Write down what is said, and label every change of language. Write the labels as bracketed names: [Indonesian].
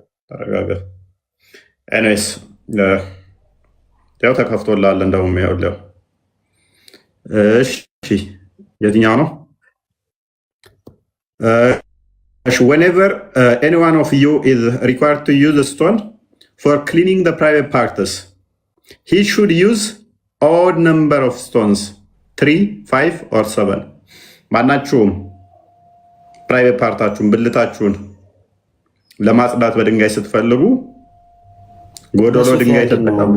[Amharic] ተረጋጋ። ኤኒዌይስ ያው ተከፍቶላል። እንደውም ይኸውልህ። እሺ የትኛው ነው? [English] whenever any one of you is required to use a stone for cleaning the private parts, he should use odd number of stones, 3, 5 or 7. [Amharic] ማናችሁም ፕራይቬት ፓርታችሁን ብልታችሁን ለማጽዳት በድንጋይ ስትፈልጉ ጎዶሎ ድንጋይ ተጠቀሙ።